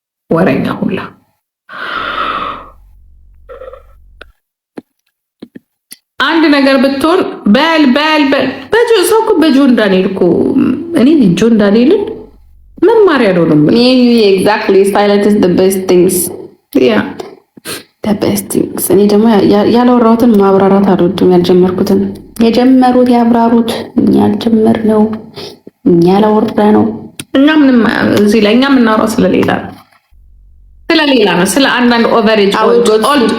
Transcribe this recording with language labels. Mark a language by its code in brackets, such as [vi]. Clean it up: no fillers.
[am] ወረኛ ሁላ አንድ ነገር ብትሆን በል በጆ ሰው እኮ በጆን ዳንኤል እኮ እኔ ጆን ዳንኤልን መማሪያ ነው። [en] exactly silent is the best things. Yeah, the best things. [am] እኔ ደግሞ ያላወራሁትን ማብራራት አልወድም። ያልጀመርኩትን የጀመሩት ያብራሩት። እኛ ያልጀመርነው እኛ ያላወራነው እኛ ምንም እዚህ ላይ እኛ የምናወራው ስለሌላ ነው። ስለ አንዳንድ [en] ኦቨሬጅ ኦልድ